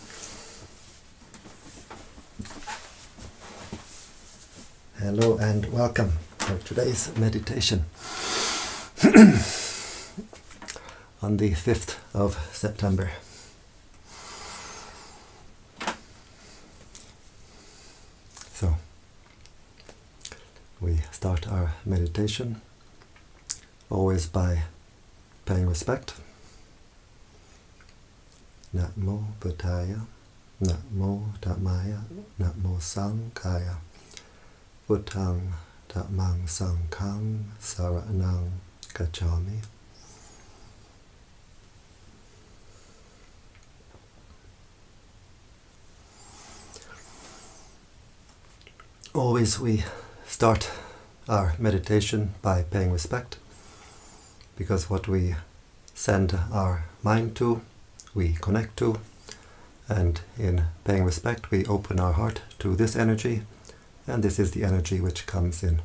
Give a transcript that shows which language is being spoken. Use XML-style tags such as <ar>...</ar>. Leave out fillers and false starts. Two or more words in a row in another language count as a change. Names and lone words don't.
<en>Hello and welcome for today's meditation on the 5th of September. So, we start our meditation always by paying respect.</en> <pi>Namo Buddhaya, Namo Dhammaya, Namo Sanghaya, Buddhang Dhammang Sanghang Saranang Gacchami.</pi> <en>Always we start our meditation by paying respect, because what we send our mind to, we connect to, and in paying respect we open our heart to this energy, and this is the energy which comes in.</en>